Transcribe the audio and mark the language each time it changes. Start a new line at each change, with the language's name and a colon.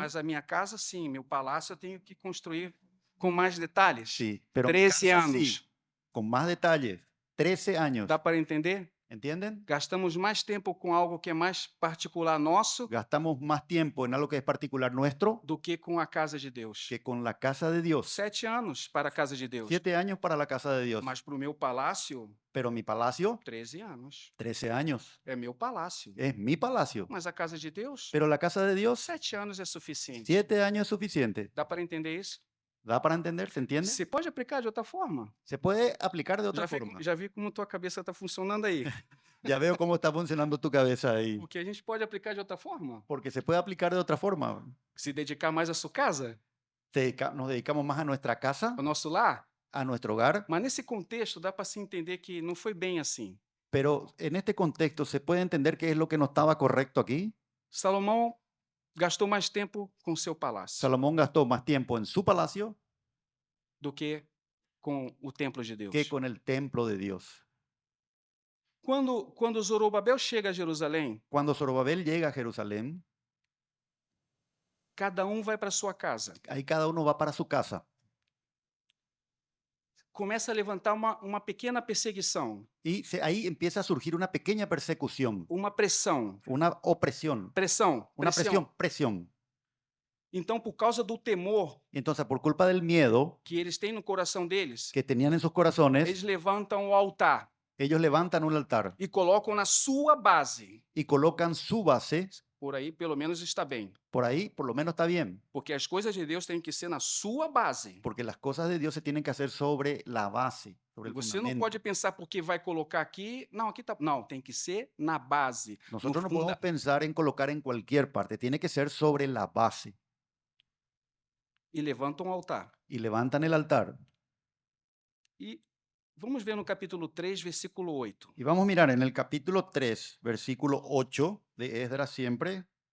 Portuguese: Mas a minha casa, sim, meu palácio eu tenho que construir com mais detalhes.
Spanish: Sí, pero
Portuguese: 13
Spanish: casa
Portuguese: anos.
Spanish: sí, con más detalles. 13 años.
Portuguese: Dá para entender?
Spanish: ¿Entienden?
Portuguese: Gastamos mais tempo com algo que é mais particular nosso
Spanish: Gastamos más tiempo en algo que es particular nuestro
Portuguese: do que com a casa de Deus.
Spanish: que con la casa de Dios.
Portuguese: 7 anos para a casa de Deus.
Spanish: 7 años para la casa de Dios.
Portuguese: Mas para o meu palácio,
Spanish: Pero mi palacio,
Portuguese: 13 anos.
Spanish: 13 años.
Portuguese: É meu palácio.
Spanish: Es mi palacio.
Portuguese: Mas a casa de Deus,
Spanish: Pero la casa de Dios,
Portuguese: 7 anos é suficiente.
Spanish: 7 años es suficiente.
Portuguese: Dá para entender isso?
Spanish: ¿Da para entender? ¿Se entiende?
Portuguese: Se pode aplicar de outra forma.
Spanish: Se puede aplicar de otra
Portuguese: Já vi,
Spanish: forma.
Portuguese: já vi como tua cabeça está funcionando aí.
Spanish: Ya veo cómo está funcionando tu cabeza ahí.
Portuguese: Porque a gente pode aplicar de outra forma.
Spanish: Porque se puede aplicar de otra forma.
Portuguese: Se dedicar mais à sua casa,
Spanish: Nos dedicamos más a nuestra casa,
Portuguese: ao nosso lar.
Spanish: a nuestro hogar,
Portuguese: Mas nesse contexto dá para se entender que não foi bem assim.
Spanish: pero en este contexto se puede entender qué es lo que no estaba correcto aquí.
Portuguese: Salomão gastou mais tempo com seu palácio
Spanish: Salomón gastó más tiempo en su palacio
Portuguese: do que com o templo de Deus.
Spanish: que con el templo de Dios.
Portuguese: Quando Zorobabel chega a Jerusalém,
Spanish: Cuando Zorobabel llega a Jerusalén,
Portuguese: cada um vai para sua casa.
Spanish: ahí cada uno va para su casa.
Portuguese: Começa a levantar uma pequena perseguição,
Spanish: Y ahí empieza a surgir una pequeña persecución,
Portuguese: uma pressão.
Spanish: una opresión,
Portuguese: Pressão.
Spanish: una
Portuguese: pressão.
Spanish: presión.
Portuguese: Então, por causa do temor
Spanish: Y entonces, por culpa del miedo
Portuguese: que eles têm no coração deles,
Spanish: que tenían en sus corazones,
Portuguese: eles levantam o altar
Spanish: ellos levantan un altar
Portuguese: e colocam na sua base
Spanish: y colocan su base,
Portuguese: Por aí, pelo menos, está bem.
Spanish: Por ahí, por lo menos está bien,
Portuguese: Porque as coisas de Deus têm que ser na sua base.
Spanish: porque las cosas de Dios se tienen que hacer sobre la base, sobre el
Portuguese: Você não pode
Spanish: fundamento.
Portuguese: pensar porque vai colocar aqui, não, aqui tá, não, tem que ser na base, no
Spanish: Nosotros no podemos
Portuguese: funda,
Spanish: pensar en colocar en cualquier parte, tiene que ser sobre la base.
Portuguese: e levanta um altar.
Spanish: Y levantan el altar.
Portuguese: E vamos ver no capítulo 3, versículo 8.
Spanish: Y vamos a mirar en el capítulo 3, versículo 8 de Esdras siempre.